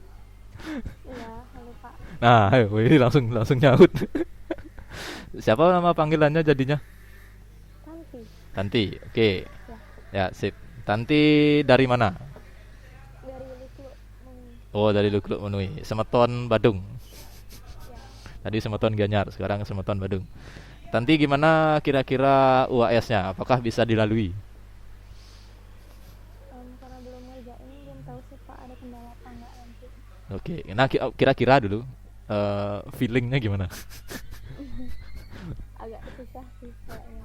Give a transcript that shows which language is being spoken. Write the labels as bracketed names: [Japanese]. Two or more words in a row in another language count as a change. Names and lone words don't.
[Indonesian] Iya, halo Pak. Nah, ayo, ini langsung nyaut. Siapa nama panggilannya jadinya? Tanti. Tanti. Oke. Ya. Ya, sip. Tanti dari mana? Dari Luku. Oh, dari Lukluk Menui. Semeton Badung. Ya. Tadi Semeton Gianyar, sekarang Semeton Badung. Tanti gimana kira-kira UAS-nya? Apakah bisa dilalui? Karena belum ngerjain, belum tahu sih Pak ada kendala apa enggak nanti. Oke. Nah, kira-kira dulu feelingnya gimana? Agak susah sih kayaknya.